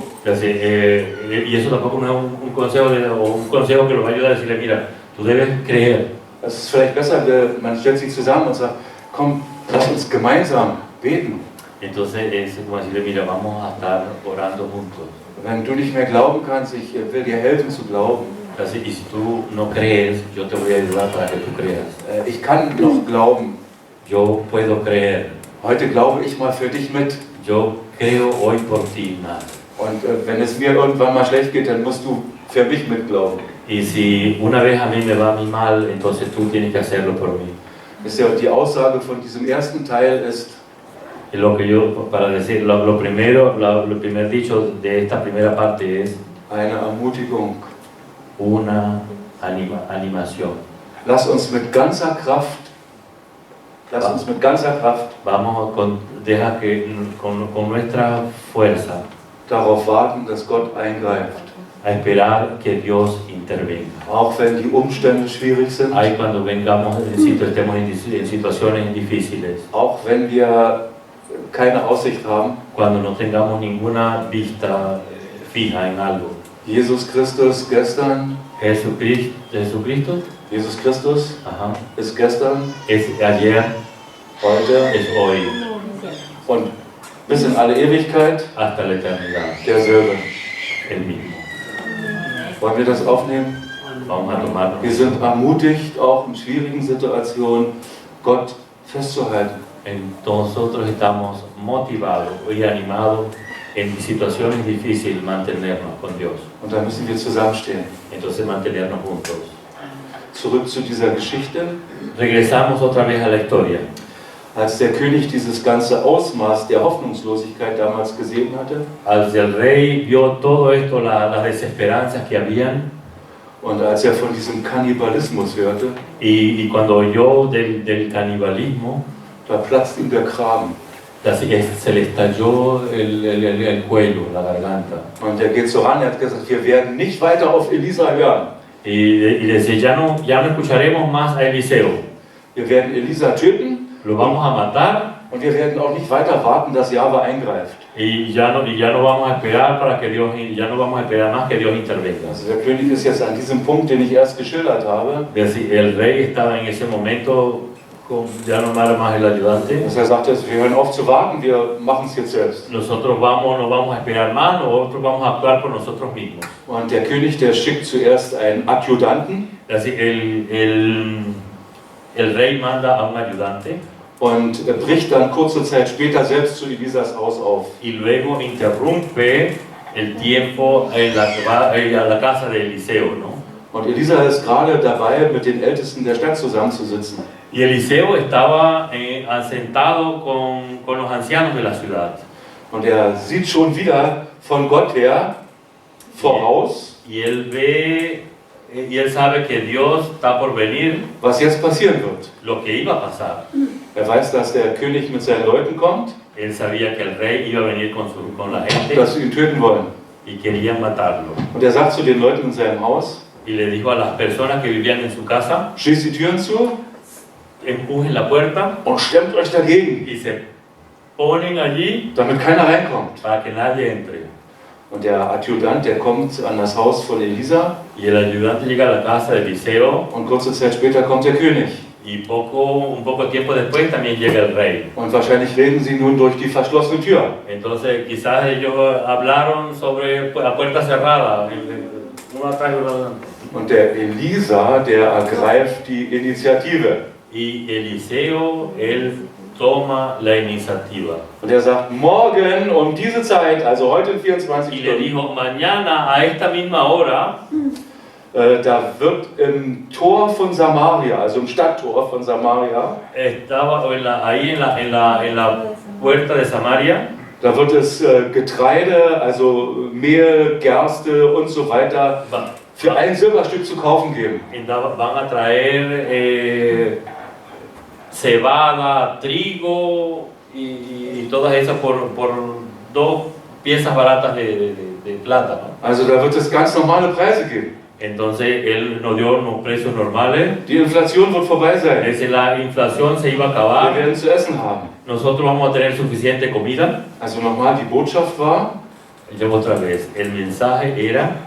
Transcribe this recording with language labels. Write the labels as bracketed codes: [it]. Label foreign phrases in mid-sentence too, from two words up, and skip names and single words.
[es] Y eso tampoco no es un consejo, un consejo que los va a ayudar a decirle, mira, tú debes creer. [de] Es ist vielleicht besser, man stellt sich zusammen und sagt, komm, lass uns gemeinsam beten. [es] Entonces es como decirle, mira, vamos a estar orando juntos. [de] Wenn du nicht mehr glauben kannst, ich will dir helfen zu glauben. [es] Y si tú no crees, yo te voy a ayudar para que tú creas. [de] Ich kann noch glauben. [es] Yo puedo creer. [de] Heute glaube ich mal für dich mit. [es] Yo creo hoy por ti más. [de] Und wenn es mir irgendwann mal schlecht geht, dann musst du für mich mitglauben. [es] Y si una vez a mí me va a mí mal, entonces tú tienes que hacerlo por mí. [de] Ist ja, die Aussage von diesem ersten Teil ist, [es] Lo que yo, para decir, lo primer dicho de esta primera parte es [de] eine Ermutigung. [es] una animación. [de] Lass uns mit ganzer Kraft, [es] Vamos deja que con nuestra fuerza [de] darauf warten, dass Gott eingreift. [es] a esperar que Dios intervenga. [de] Auch wenn die Umstände schwierig sind, [es] Ahí cuando estemos en situaciones difíciles, [de] auch wenn wir keine Aussicht haben, [es] cuando no tengamos ninguna vista fija en algo. [de] Jesus Christus gestern, [es] Jesucristo, [de] Jesus Christus ajá, ist gestern, [es] es ayer, [de] heute [es] es hoy, [de] und bis in alle Ewigkeit [es] hasta la eternidad, [de] derselbe. [es] el mismo. [de] Wollen wir das aufnehmen? [es] Vamos a tomarnos. [de] Wir sind ermutigt, auch in schwierigen Situationen Gott festzuhalten. [es] Nosotros estamos motivados y animados en situaciones difíciles mantenernos con Dios. [de] Und da müssen wir zusammenstehen. [es] Entonces mantenernos juntos. [de] Zurück zu dieser Geschichte. [es] Regresamos otra vez a la historia. [de] Als der König dieses ganze Ausmaß der Hoffnungslosigkeit damals gesehen hatte [es] Als el rey vio todo esto, las desesperanzas que habían, [de] und als er von diesem Kannibalismus hörte, [es] y cuando oyó del canibalismo, [de] da platzt ihm der Kragen. [es] se le estalló el cuello, la garganta. [de] Und er geht so ran, er hat gesagt, wir werden nicht weiter auf Elisa hören. [es] Y decía, ya no escucharemos más a Eliseo, [de] Wir werden Elisa töten [es] lo vamos a matar. [de] und wir werden auch nicht weiter warten, dass Jahwe eingreift. [es] Y ya no vamos a esperar ya no vamos a esperar más que Dios intervenga. [de] Also der König ist jetzt an diesem Punkt, den ich erst geschildert habe, [es] El rey estaba en ese momento, ya no era más el ayudante. [de] dass er sagte, wir hören auf zu warten, wir machen es jetzt selbst. [es] Nosotros no vamos a esperar más, nosotros vamos a actuar por nosotros mismos. [de] Und der König, der schickt zuerst einen Adjutanten [es] Así el rey manda a un ayudante [de] und bricht dann kurze Zeit später selbst zu Elisas Haus auf. [es] y luego interrumpe el tiempo a la casa de Eliseo, ¿no? [de] Und Elisa ist gerade dabei, mit den Ältesten der Stadt zusammenzusitzen. [es] Y Eliseo estaba sentado con los ancianos de la ciudad. [de] Und er sieht schon wieder von Gott her voraus, [es] Y él sabe que Dios está por venir, [de] was jetzt passieren wird. [es] lo que iba a pasar. [de] Er weiß, dass der König mit seinen Leuten kommt, [es] Él sabía que el rey iba a venir con la gente [de] dass sie ihn töten wollen. [es] y querían matarlo. [de] Und er sagt zu den Leuten in seinem Haus, [es] Y le dijo a las personas que vivían en su casa, [de] schließt die Türen zu [es] empujen la puerta [de] und stemmt euch dagegen, [es] y se ponen allí [de] damit keiner reinkommt. [es] para que nadie entre. [de] Und der Adjutant, der kommt an das Haus von Elisa [es] Y el ayudante llega a la casa de Eliseo [de] und kurze Zeit später kommt der König. [es] y un poco tiempo después también llega el rey. [de] Und wahrscheinlich reden sie nun durch die verschlossene Tür. [es] Entonces quizás ellos hablaron sobre a puerta cerrada, uno atrás y uno adelante. [de] Und der Elisa, der ergreift die Initiative. [es] Y Eliseo, él toma la iniciativa. [de] Und er sagt, morgen um diese Zeit, also heute in 24 [es] Y le [de] Stunden, [es] dijo, mañana a esta misma hora, [de] da wird im Tor von Samaria, also im Stadttor von Samaria, [es] estaba ahí en la puerta de Samaria, [de] da wird es Getreide, also Mehl, Gerste und so weiter, für ein Silberstück zu kaufen geben. [es] van a traer cebada, trigo y todas esas por 2 piezas baratas de plata, ¿no? [de] Also da wird es ganz normale Preise geben. [es] Entonces él nos dio unos precios normales. [de] Die Inflation wird vorbei sein. [es] La inflación se iba a [de] Wir [es] acabar. [de] werden zu essen haben. [es] Nosotros vamos a tener suficiente comida. [de] Also nochmal, die Botschaft war, [es] Yo otra vez, el mensaje era,